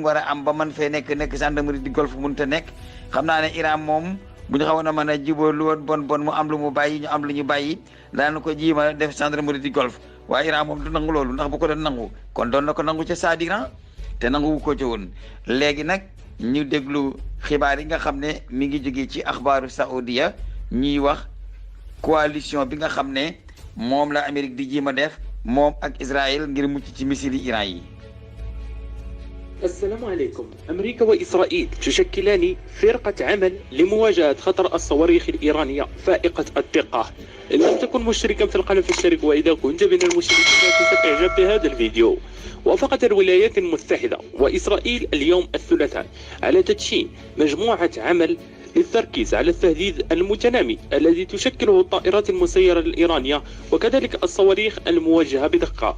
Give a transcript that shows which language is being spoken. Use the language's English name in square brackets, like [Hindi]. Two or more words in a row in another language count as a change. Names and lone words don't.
[Wolof] war a am ba man fee nekk [French] gendarmerie di Golfe [Wolof] mënut a nekk xam naa ne Iran moom bu ñu xawoon a mën a jubóo lu woon bon mu am lu mu bàyyi ñu am lu ñu bàyyi daana ko jiima def [French] gendarmerie di Golfe [Wolof] waaye Iran moom du nangu loolu ndax bu ko doon nangu kon doon na ko nangu ca Saadiran te nangu ko ca woon léegi nag ñu déglu xibaar yi nga xam ne mi ngi jógee ci axbaaru Saoudia ñuy wax coalition bi nga xam ne moom la Amérique di jiima def moom ak Israël ngir mucc ci missili Iran yi. [Arabic] السلام عليكم. أمريكا وإسرائيل تشكلان فرقة عمل لمواجهة خطر الصواريخ الإيرانية فائقة الدقة. إن لم تكن مشتركا في القناة فاشترك، وإذا كنت من المشتركين لا تنسى الإعجاب بهذا الفيديو. وافقت الولايات المتحدة وإسرائيل اليوم الثلاثاء على تدشين مجموعة عمل للتركيز على التهديد المتنامي الذي تشكله الطائرات المسيرة الإيرانية وكذلك الصواريخ الموجهة بدقة.